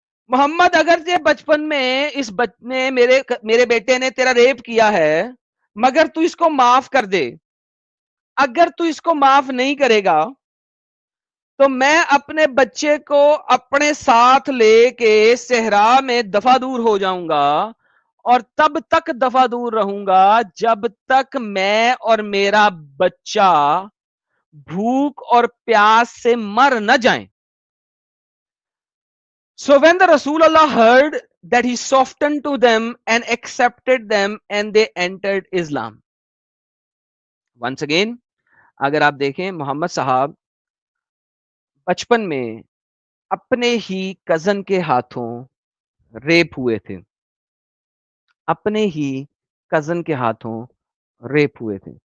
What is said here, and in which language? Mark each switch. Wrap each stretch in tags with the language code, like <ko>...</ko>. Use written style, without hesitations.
<ur>محمد اگر یہ بچپن میں اس نے میرے بیٹے نے تیرا ریپ کیا ہے مگر تو اس کو معاف کر دے, اگر تو اس کو معاف نہیں کرے گا تو میں اپنے بچے کو اپنے ساتھ لے کے صحرا میں دفع دور ہو جاؤں گا, اور تب تک دفع دور رہوں گا جب تک میں اور میرا بچہ بھوک اور پیاس سے مر نہ جائیں.</ur> <en>So when the Rasulullah heard that, he softened to them and accepted them and they entered Islam. Once again,</en> <ur>اگر آپ دیکھیں محمد صاحب بچپن میں اپنے ہی کزن کے ہاتھوں ریپ ہوئے تھے, اپنے ہی کزن کے ہاتھوں ریپ ہوئے تھے.</ur>